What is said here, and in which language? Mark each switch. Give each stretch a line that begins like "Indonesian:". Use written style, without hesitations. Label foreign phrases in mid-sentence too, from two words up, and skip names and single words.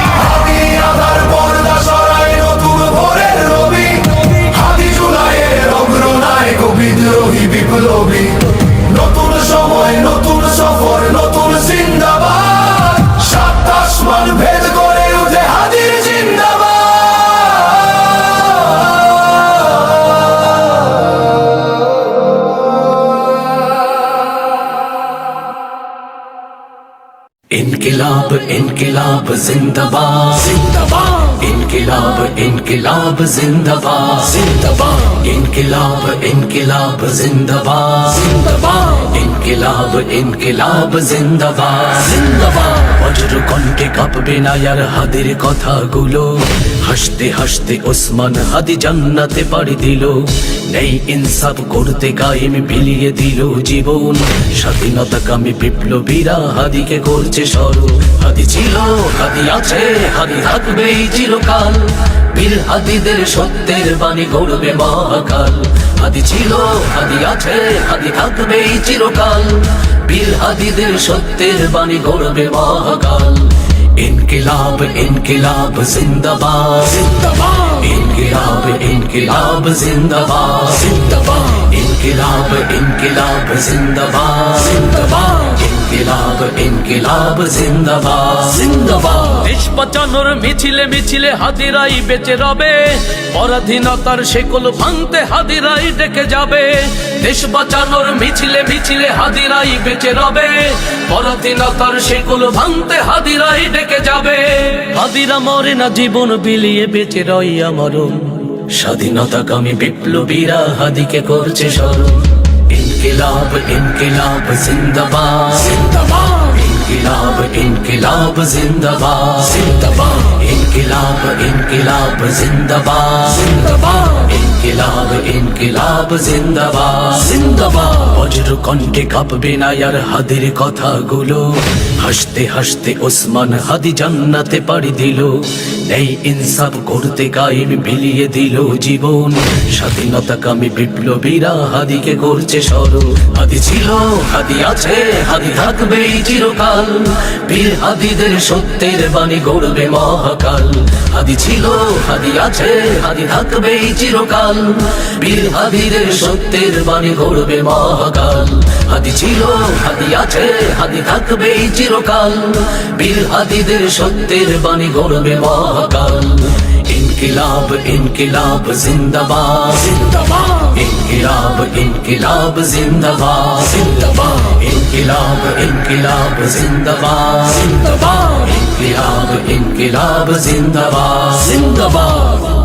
Bangla: হাদি আধার পর্দা সরায় নতুন ভোরের রবি, হাদি জুলাইয়ের অগ্রনায়ক বিদ্রোহী বিপ্লবী। নতুন সময় নতুন সফর নতুন জিন্দাবাদ, সাত আসমান ভেদ করে উঠে হাদির জিন্দাবাদ।
Hindi: इनकिलाब इनकिलाब जिंदाबाद जिंदाबाद, इनकिलाब इनकिलाब जिंदाबाद जिंदाबाद, इनकिलाब इनकिलाब जिंदाबाद जिंदाबाद, इनकिलाब इनकिलाब जिंदाबाद जिंदाबाद।
Bangla: বজ্র কণ্ঠে কাঁপবে না আর হাদির কথাগুলো, হাসতে হাসতে ওসমান হাদি জান্নাতে পাড়ি দিল। নেই ইনসাফ করতে কায়েম বিলিয়ে দিল জীবন, স্বাধীনতাকামী বিপ্লবীরা হাদিকে করছে স্মরণ। হাদি ছিল হাদি আছে হাদি থাকবে চিরকাল, বীর হাদিদের সত্যের বাণী গড়বে মহাকাল। হাদি ছিল হাদি আছে হাদি থাকবে চিরকাল, বীর হাদিদের সত্যের বাণী গড়বে মহাকাল।
Hindi: इनकिलाब इनकिलाब जिंदाबाद जिंदाबाद, इनकिलाब इनकिलाब जिंदाबाद जिंदाबाद, इनकिलाब इनकिलाब जिंदाबाद जिंदाबाद, इनकिलाब इनकिलाब जिंदाबाद जिंदाबाद।
Bangla: দেশ বাঁচানোর মিছিলে মিছিলে হাদিরাই বেঁচে রবে, পরাধীনতার শেকল ভাঙতে হাদিরাই ডেকে যাবে। দেশ বাঁচানোর মিছিলে মিছিলে হাদিরাই বেঁচে রবে, পরাধীনতার শেকল ভাঙতে হাদিরাই ডেকে যাবে। হাদিরা মরে না, জীবন বিলিয়ে বেঁচে রই আমরণ, স্বাধীনতাকামী বিপ্লবীরা হাদিকে করছে স্মরণ।
Hindi: इनकिलाब इनकिलाब जिंदाबाद जिंदाबाद, इनकिलाब इनकिलाब जिंदाबाद जिंदाबाद, इनकिलाब इनकिलाब जिंदाबाद जिंदाबाद, इनकिलाब इनकिलाब जिंदाबाद जिंदाबाद।
Bangla: বজ্র কণ্ঠে কাঁপবে না আর হাদির কথাগুলো, হাসতে হাসতে ওসমান হাদি জান্নাতে পাড়ি দিল। নেই ইনসাফ করতে কায়েম বিলিয়ে দিল জীবন, স্বাধীনতাকামী বিপ্লবীরা হাদিকে করছে স্মরণ। হাদি ছিল হাদি আছে হাদি থাকবে চিরকাল, বীর হাদিদের সত্যের বাণী গড়বে মহাকাল। হাদি ছিল হাদি আছে হাদি থাকবে চিরকাল, বীর হাদিদের সত্যের বাণী গড়বে মহাকাল। হাদি ছিল হাদি আছে হাদি থাকবে চিরকাল, বীর হাদিদের সত্যের বাণী গড়বে মহাকাল।
Hindi: इनकिलाब इनकिलाब जिंदाबाद जिंदाबाद, इनकिलाब इनकिलाब जिंदाबाद जिंदाबाद, इनकिलाब इनकिलाब जिंदाबाद जिंदाबाद, इनकिलाब इनकिलाब जिंदाबाद जिंदाबाद।